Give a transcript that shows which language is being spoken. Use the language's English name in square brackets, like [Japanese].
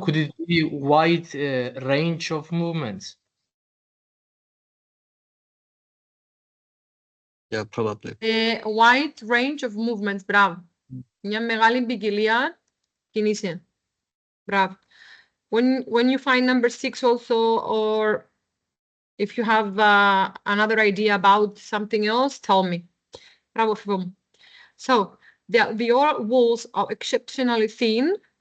[English] could it be wide range of movements? Yeah, probably. a wide range of movements, μπράβο. [Greek] Μια μεγάλη ποικιλία κινήσεων. Μπράβο. [English] When you find number 6 also, or if you have another idea about something else, tell me. [Greek] Μπράβο, φίλο μου. [English] So, the alveolar walls are exceptionally thin.